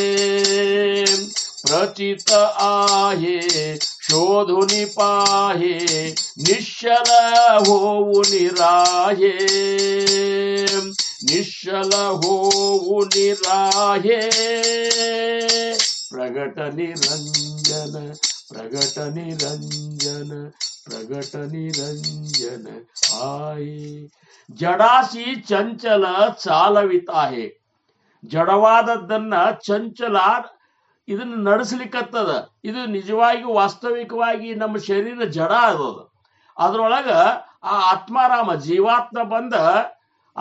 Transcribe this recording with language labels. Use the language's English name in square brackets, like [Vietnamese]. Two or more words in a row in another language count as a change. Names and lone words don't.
[Marathi] प्रचित आहे शोधुनि पाहे निश्चल होऊ निराहे निश्चल होऊ निराहे प्रगट निरंजन प्रगट निरंजन प्रगट निरंजन आहे जडासी चंचल चालवीताहे ಜಡವಾದದ್ದನ್ನ [Kannada] ಚಂಚಲ ಇದನ್ನ ನಡೆಸಲಿಕ್ಕತ್ತದ ಇದು ನಿಜವಾಗಿ ವಾಸ್ತವಿಕವಾಗಿ ನಮ್ಮ ಶರೀರ ಜಡ ಅದದ ಅದ್ರೊಳಗ ಆ ಆತ್ಮಾರಾಮ ಜೀವಾತ್ಮ ಬಂದ ಆ